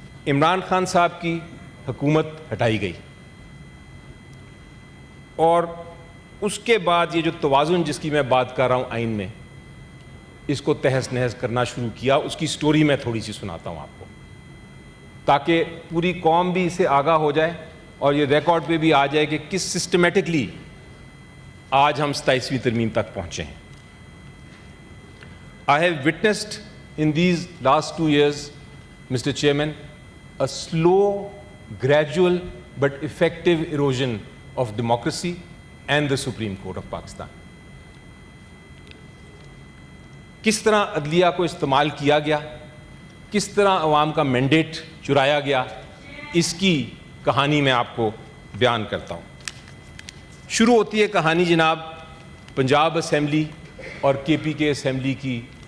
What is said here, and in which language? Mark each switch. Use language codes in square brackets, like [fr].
[ur] عمران خان صاحب کی حکومت ہٹائی گئی اور اس کے بعد یہ جو توازن جس کی میں بات کر رہا ہوں آئین میں اس کو تہس نہس کرنا شروع کیا. اس کی سٹوری میں تھوڑی سی سناتا ہوں آپ کو تاکہ پوری قوم بھی اس سے آگاہ ہو جائے اور یہ ریکارڈ پہ بھی آ جائے کہ کس سسٹمیٹکلی آج ہم 27ویں ترمیم تک پہنچے ہیں. [en] I have witnessed in these last 2 years, Mr. Chairman, a slow, gradual but effective erosion of democracy and the Supreme Court of Pakistan. [ur] کس طرح عدلیہ کو استعمال کیا گیا, کس طرح عوام کا مینڈیٹ چرایا گیا, اس کی کہانی میں آپ کو بیان کرتا ہوں. شروع ہوتی ہے کہانی جناب پنجاب اسمبلی اور KPK اسمبلی کی.